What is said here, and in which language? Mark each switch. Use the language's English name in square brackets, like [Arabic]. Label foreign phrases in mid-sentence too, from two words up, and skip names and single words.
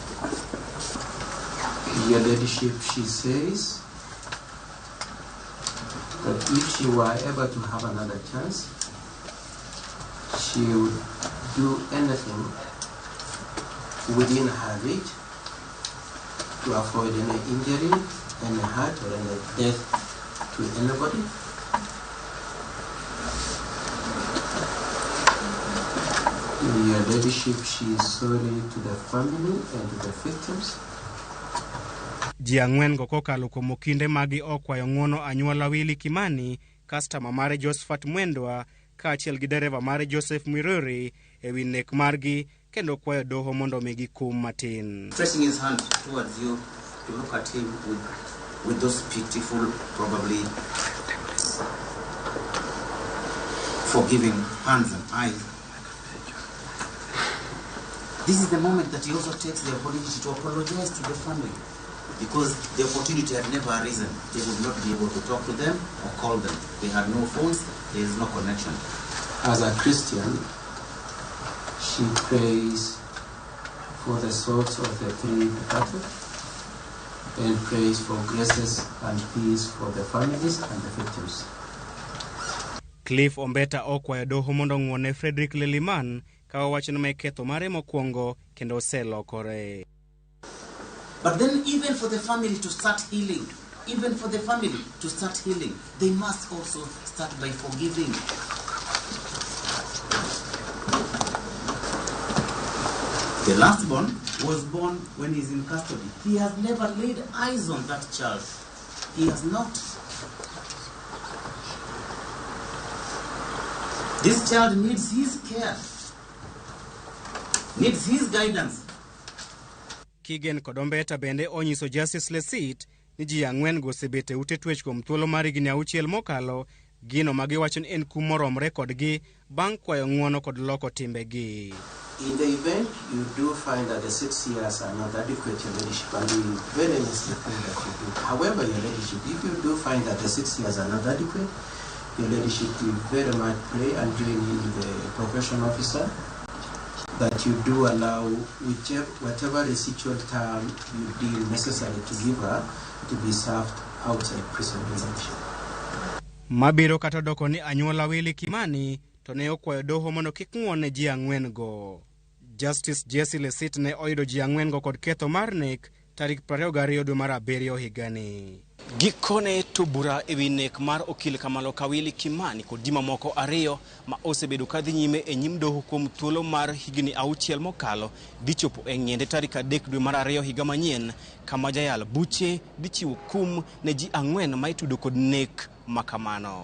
[English] Your leadership, she says that if she were able to have another chance, she would do anything within her reach to avoid any injury, any hurt, or any death to anybody. Your leadership, she is sorry to the family and to the victims. [Luo (Kenya and Tanzania)] Ji 4 go kokalo kuom okinde magi okwayo ng'uono anyuola Willy Kimani, customer mare Josephat Mwendwa kaachiel gi dereva mare Joseph Mwiruri ewi nek margi kendo kwayo doho mondo omigi kum matin. [English] Stretching his hand towards you to look at him with those beautiful, probably forgiving hands and eyes. This is the moment that he also takes the opportunity to apologize to the family, because the opportunity had never arisen. They would not be able to talk to them or call them. They had no phones, there is no connection. As a Christian, she prays for the souls of the three departed and prays for graces and peace for the families and the victims. [Luo (Kenya and Tanzania)] Cliff Ombeta okwayo doho mondo ng'wone Frederick Leliman ka owacho ni ketho mare mokwongo kendo oselokore. [English] But then even for the family to start healing, they must also start by forgiving. The last born was born when he's in custody. He has never laid eyes on that child. He has not. This child needs his care, needs his guidance. [Luo (Kenya and Tanzania)] Kigen kod Ombeta bende onyiso Justice Lesit ni ji 4 gosebet e ute twech kuom thuolo mar higni 6 mokalo, gino ma giwacho ni en kum moromre kodgi bang' kwayo ng'uono kod loko timbegi. [English] In the event you do find that the 6 years are not adequate, your ladyship, and we very nicely pray that you do. However, your ladyship, if you do find that the 6 years are not adequate, your ladyship, we very much pray and join in with the probation officer that you do allow whatever residual time you deem necessary to give her to be served outside prison. [Luo (Kenya and Tanzania)] Mabiro kata doko ni anyuola Willy Kimani to ne okwayo doho mondo kik ng'wone ji 4 go. Justice Jesse Lesit ne oyudo ji 4 go kod ketho mar nek tarik 22 dwe mar 7 higani. Gikone to bura ewi nek mar okil Kamalo ka Willy Kimani kod ji mamoko 2 ma osebedo kadhi nyime e nyim doho kuom thuolo mar higni 6 mokalo dhi chopo e ng'ende tarik 3 dwe mar 2 higa manyien, kama jayal buche dhi chiwo kum ne ji 4 ma itudo kod nek makamano.